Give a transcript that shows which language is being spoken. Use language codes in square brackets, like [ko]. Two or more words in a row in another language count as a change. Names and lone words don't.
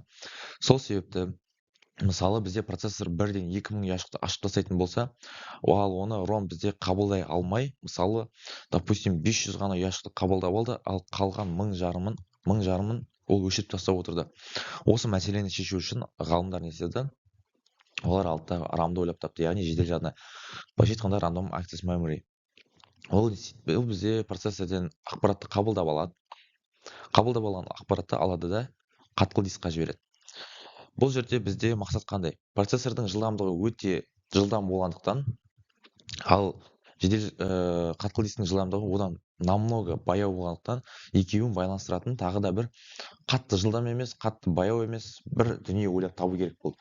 [kk] Сол себепті мысалы бізде процессор 1-ден 2000 ұяшықты ашып тастайтын болса, ал оны ром бізде қабылдай алмай, мысалы, допустим, 500 ғана ұяшықты қабылдап алды, ал қалған 1000 жарымын ол өшіріп тастап отырды. Осы мәселені шешу үшін ғалымдар не істеді? Олар алдыда рамды ойлап тапты, яғни жедел жадыны. Былайша айтқанда [en] random access memory. [kk] Ол бізде процессорден ақпаратты қабылдап алады. Қабылдап алған ақпаратты алады да қатқыл дискқа жібереді. Бұл жерде бізде мақсат қандай? Процессордың жылдамдығы өте жылдам болғандықтан, ал жедел қатқыл дисктің жылдамдығы одан намного баяу болғандықтан, екеуін байланыстыратын тағы да бір қатты жылдам емес, қатты баяу емес бір дүние ойлап табу керек болды.